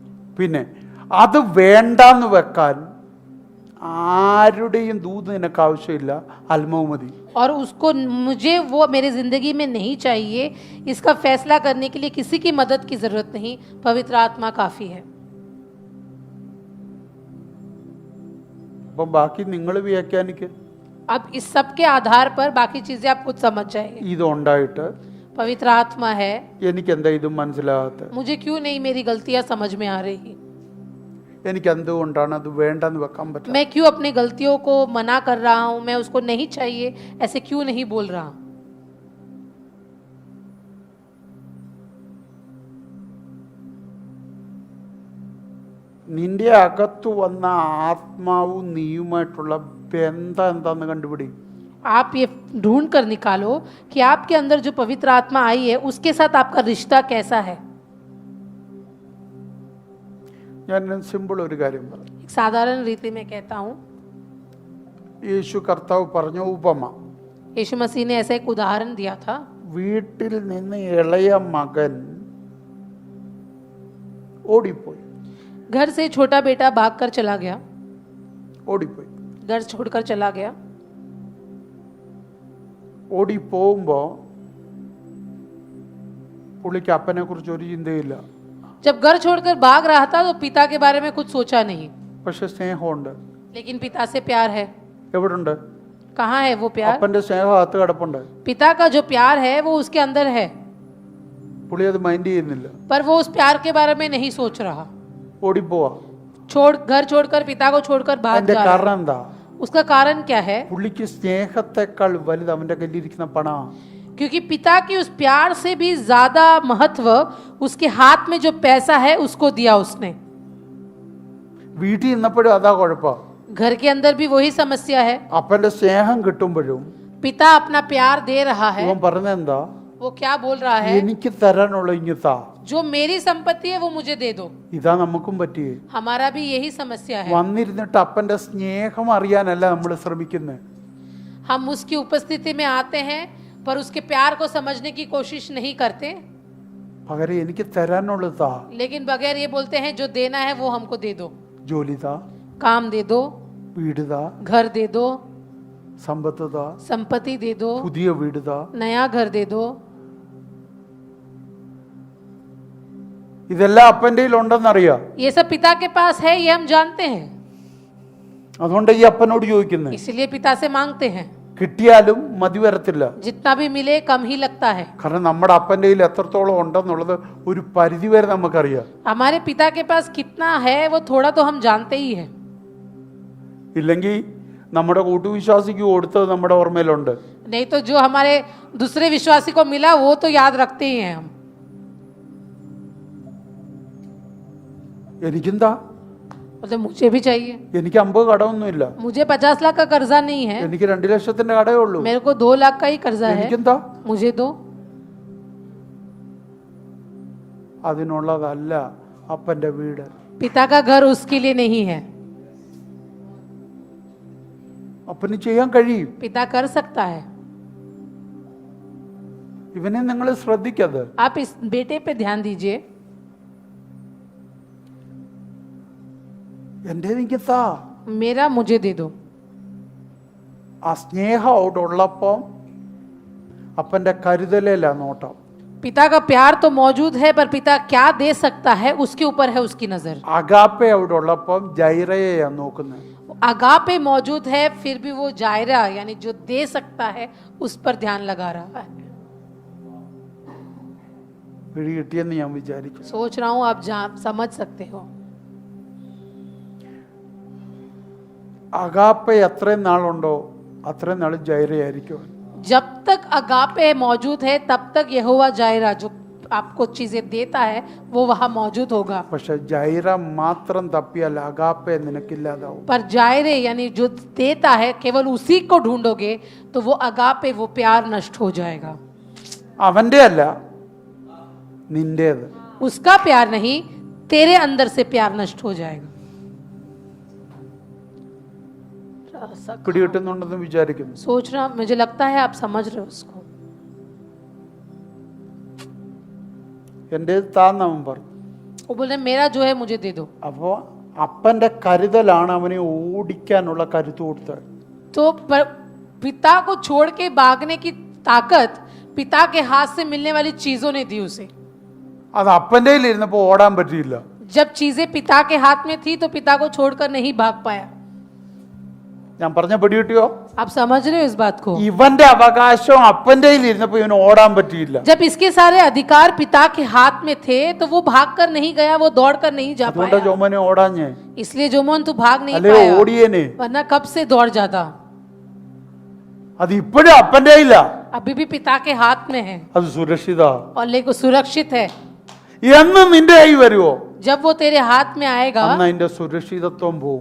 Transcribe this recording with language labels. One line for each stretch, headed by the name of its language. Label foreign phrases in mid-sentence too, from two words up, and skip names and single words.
Malayalam: പിന്നെ അത് വേണ്ടാന്ന് വെക്കാൻ ആരുടെയും ദൂത് നിനക്ക് ആവശ്യമില്ല, ആത്മാവ് മതി.
Hindi: और उसको मुझे वो मेरी जिंदगी में नहीं चाहिए, इसका फैसला करने के लिए किसी की मदद की जरूरत नहीं, पवित्र आत्मा काफी है.
Malayalam: അപ്പം ബാക്കി നിങ്ങൾ വ്യാഖ്യാനിക്കുക.
Hindi: अब इस सब के आधार पर बाकी चीजें आप खुद समझ जाएंगे.
Malayalam: ഇതുണ്ടായിട്ട്
Hindi: पवित्र आत्मा है,
Malayalam: എനിക്ക് എന്താ ഇതും മനസ്സിലാകാത്ത,
Hindi: मुझे क्यों नहीं मेरी गलतियां समझ में आ रही,
Malayalam: എനിക്ക് എന്തുകൊണ്ടാണ് അത് വേണ്ടെന്ന് വെക്കാൻ പറ്റുക?
Hindi: मैं क्यों अपनी गलतियों को मना कर रहा हूं, मैं उसको नहीं चाहिए ऐसे क्यों नहीं बोल रहा हूं.
Malayalam: നിന്റെ അകത്ത് വന്ന ആത്മാവും നീയുമായിട്ടുള്ള ബന്ധം എന്താന്ന് കണ്ടുപിടി.
Hindi: आप ये ढूंढ कर निकालो कि आपके अंदर जो पवित्र आत्मा आई है उसके साथ आपका रिश्ता कैसा है.
Malayalam: ഞാൻ സിമ്പിൾ ഒരു കാര്യം പറയാം.
Hindi: एक साधारण रीति में कहता हूँ,
Malayalam: യേശു കർത്താവ് പറഞ്ഞ ഉപമ,
Hindi: यीशु मसीह ने ऐसा एक उदाहरण दिया था.
Malayalam: വീട്ടിൽ നിന്ന് ഇളയ മകൻ ഓടിപ്പോയി.
Hindi: घर से छोटा बेटा भागकर चला गया,
Malayalam: ഓടിപ്പോയി.
Hindi: घर छोड़कर चला गया.
Malayalam: ഓടിപ്പോകുമ്പോൾ പുള്ളിക്ക് അപ്പനെ കുറിച്ച് ഒരു ചിന്തയില്ല.
Hindi: जब घर छोड़कर भाग रहा था तो पिता के बारे में कुछ सोचा नहीं,
Malayalam: പക്ഷെ സ്നേഹമുണ്ട്.
Hindi: लेकिन पिता से प्यार है.
Malayalam: എവിടുണ്ട്?
Hindi: कहाँ है वो प्यार?
Malayalam: അപ്പന്റെ സ്നേഹം അകത്ത് കിടപ്പുണ്ട്.
Hindi: पिता का जो प्यार है वो उसके अंदर है,
Malayalam: പുള്ളി അത് മൈൻഡ് ചെയ്യുന്നില്ല.
Hindi: पर वो उस प्यार के बारे में नहीं सोच रहा.
Malayalam: ഓടിപ്പോവാ.
Hindi: घर छोड़कर पिता को छोड़कर भाग
Malayalam: അതിന്റെ
Hindi: जा रहा है.
Malayalam: കാരണം എന്താ?
Hindi: उसका कारण क्या है?
Malayalam: പുള്ളിക്ക് സ്നേഹത്തെക്കാൾ വലുത് അവന്റെ കയ്യിലിരിക്കുന്ന പണം.
Hindi: क्योंकि पिता की उस प्यार से भी ज्यादा महत्व उसके हाथ में जो पैसा है उसको दिया उसने.
Malayalam: വീട്ടിൽ നിന്നപ്പോഴും അതാ കുഴപ്പം.
Hindi: घर के अंदर भी वही समस्या है.
Malayalam: അപ്പന്റെ സ്നേഹം കിട്ടുമ്പോഴും
Hindi: पिता अपना प्यार दे रहा है,
Malayalam: ഇവൻ പറഞ്ഞെന്താ?
Hindi: वो क्या बोल रहा है?
Malayalam: എനിക്ക് തരാനുള്ള ഇങ്ങത്താ.
Hindi: जो मेरी संपत्ति है वो मुझे दे दो.
Malayalam: ഇതാ നമുക്കും പറ്റിയേ.
Hindi: हमारा भी यही समस्या है.
Malayalam: വന്നിരുന്നിട്ട് അപ്പന്റെ സ്നേഹം അറിയാനല്ല നമ്മൾ ശ്രമിക്കുന്നത്.
Hindi: हम उसकी उपस्थिति में आते हैं पर उसके प्यार को समझने की कोशिश नहीं करते,
Malayalam: പകരം എനിക്ക് തരാനുള്ളതാ.
Hindi: लेकिन बगैर ये बोलते हैं जो देना है वो हमको दे दो.
Malayalam: ജോലി താ,
Hindi: काम दे दो,
Malayalam: വീട് താ,
Hindi: घर दे दो,
Malayalam: സമ്പത്ത് താ,
Hindi: संपत्ति दे दो,
Malayalam: പുതിയ വീട് താ.
Hindi: नया घर दे दो.
Malayalam: ഇതെല്ലാം അപ്പന്റെ ഉണ്ടെന്നറിയാം.
Hindi: ये सब पिता के पास है, ये हम जानते हैं,
Malayalam: അതുകൊണ്ട് ഈ അപ്പനോട് ചോദിക്കുന്നത്.
Hindi: इसीलिए पिता से मांगते हैं.
Malayalam: കിട്ടിയാലും മതി വരത്തില്ല.
Hindi: जितना भी मिले कम ही लगता है.
Malayalam: കാരണം നമ്മുടെ അപ്പന്റെ കയ്യിൽ എത്രത്തോളം ഉണ്ടെന്നുള്ളത് ഒരു പരിധി വരെ നമുക്കറിയാം.
Hindi: हमारे पिता के पास कितना है वो थोड़ा तो हम जानते ही हैं.
Malayalam: ഇല്ലെങ്കിൽ നമ്മുടെ കൂട്ടുവിശ്വാസിക്ക് കൊടുത്തത് നമ്മുടെ ഓർമ്മയിലുണ്ട്.
Hindi: नहीं तो जो हमारे दूसरे विश्वासी को मिला वो तो याद रखते ही हैं हम.
Malayalam: എനിക്കെന്താ?
Hindi: मतलब मुझे भी चाहिए.
Malayalam: എനിക്ക് 50 കടമൊന്നുമില്ല.
Hindi: मुझे 50 लाख का कर्जा नहीं है,
Malayalam: എനിക്ക് 2 ലക്ഷത്തിന്റെ കടയേ ഉള്ളൂ.
Hindi: मेरे को 2 लाख का ही कर्जा है.
Malayalam: എനിക്കെന്താ?
Hindi: मुझे दो.
Malayalam: അതിനുള്ളതല്ല അപ്പന്റെ വീട്.
Hindi: पिता का घर उसके लिए नहीं है.
Malayalam: അപ്പന് ചെയ്യാൻ കഴിയും.
Hindi: पिता कर सकता है.
Malayalam: ഇവനെ നിങ്ങൾ ശ്രദ്ധിക്കത്.
Hindi: आप इस बेटे पे ध्यान दीजिए.
Malayalam: എൻ്റെ എനിക്കെത്താ.
Hindi: मेरा मुझे दे दो.
Malayalam: ആ സ്നേഹം അവിടെ ഉള്ളപ്പം അപ്പന്റെ കരുതലല്ല നോട്ടം.
Hindi: पिता का प्यार तो मौजूद है पर पिता क्या दे सकता है उसके ऊपर है उसकी नजर.
Malayalam: അഗാപ്പെ അവിടെ ഉള്ളപ്പം ജൈറയെയാ നോക്കുന്നത്.
Hindi: अगापे मौजूद है फिर भी वो जायरा यानी जो दे सकता है उस पर ध्यान लगा रहा है.
Malayalam: പിടി കിട്ടിയെന്ന് ഞാൻ വിചാരിച്ചു.
Hindi: सोच रहा हूँ आप समझ सकते हो.
Malayalam: അഗാപ്പെ എത്രയും നാളുണ്ടോ അത്രയും നാൾ ജൈറയായിരിക്കും.
Hindi: जब तक अगापे मौजूद है तब तक यहोवा जायरा जो आपको चीजें देता है वो वहां मौजूद होगा.
Malayalam: പക്ഷെ ജൈറ മാത്രം തപ്പിയാൽ അഗാപ്പെ നിനക്കില്ലാതാവും.
Hindi: पर जायरे यानी जो देता है केवल उसी को ढूंढोगे तो वो अगापे वो प्यार नष्ट हो जाएगा.
Malayalam: അവന്റെ അല്ല നിന്റേത്.
Hindi: उसका प्यार नहीं, तेरे अंदर से प्यार नष्ट हो जाएगा.
Malayalam: പിടികിട്ടുന്നുണ്ടെന്ന് വിചാരിക്കുന്നു.
Hindi: सोच रहा मुझे लगता है आप समझ रहे हो उसको.
Malayalam: എൻ്റെ താന്നവൻ പറഞ്ഞു.
Hindi: वो बोले मेरा जो है मुझे दे दो।
Malayalam: അപ്പോൾ അപ്പന്റെ കരുതലാണ് അവനെ ഓടിക്കാനുള്ള കരുത്ത് കൊടുത്തത്.
Hindi: तो पिता को छोड़ के भागने की ताकत पिता के हाथ से मिलने वाली चीजों ने दी उसे।
Malayalam: അത് അപ്പന്റെ കയ്യിൽ ഇരുന്നപ്പോ ഓടാൻ പറ്റിയില്ല.
Hindi: जब चीजें पिता के हाथ में थी तो पिता को छोड़कर नहीं भाग पाया।
Malayalam: ഞാൻ പറഞ്ഞ പിടികിട്ടിയോ?
Hindi: आप समझ रहे हो इस बात को?
Malayalam: ഇവന്റെ അവകാശം അപ്പന്റെ കയ്യിൽ ഇരുന്നപ്പോ ഇവന് ഓടാൻ പറ്റിയില്ല.
Hindi: जब इसके सारे अधिकार पिता के हाथ में थे तो वो भागकर नहीं गया, वो दौड़कर नहीं जा
Malayalam: അതുകൊണ്ടാ
Hindi: पाया।
Malayalam: ജോമോനെ ഓടാഞ്ഞേ.
Hindi: इसलिए जोमोन तू भाग नहीं
Malayalam: അല്ലേ
Hindi: पाया,
Malayalam: ഓടിയേനെ.
Hindi: वरना कब से दौड़ जाता।
Malayalam: അത് ഇപ്പോഴും അപ്പന്റെ കയ്യില.
Hindi: अभी भी पिता के हाथ में है
Malayalam: അത് സുരക്ഷിത.
Hindi: और लेकिन सुरक्षित है।
Malayalam: എന്ന് നിന്റെ കൈ വരുവോ
Hindi: जब वो तेरे हाथ में आएगा
Malayalam: അന്ന് അതിന്റെ സുരക്ഷിതത്വം പോവും.